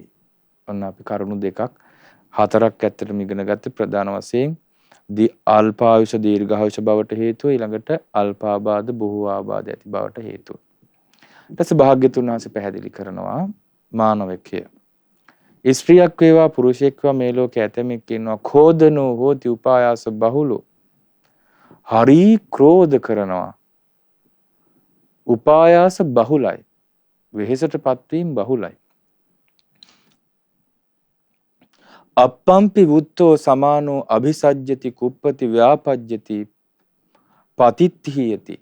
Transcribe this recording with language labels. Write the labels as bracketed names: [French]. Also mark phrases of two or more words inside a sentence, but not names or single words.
[Sinhala] ඔන්න අපි කරුණු දෙකක් හතරක් ඇත්තටම ඉගෙන ගත්ත ප්‍රධාන වශයෙන් අල්පායුෂ දීර්ඝායුෂ බවට හේතුව ඊළඟට අල්පාබාධ බොහෝ ආබාධ ඇති බවට හේතුව. ඊට පස්සේ භාග්‍යතුන් වහන්සේ පැහැදිලි කරනවා මානවකය ස්ත්‍රියක් වේවා පුරුෂයෙක් වේවා මේ ලෝකයේ ඇතමෙක් ඉන්නවා [Pali] ඛෝදනෝ හෝති උපායාස බහුලෝ [Sinhala] හරි ක්‍රෝධ කරනවා උපායාස බහුලයි වෙහෙසටපත් වීම බහුලයි [Pali] අප්පම්පි වුත්තෝ සමානෝ අභිසජ්ජති කුප්පති ව්‍යාපජ්ජති පතිත්ථියති.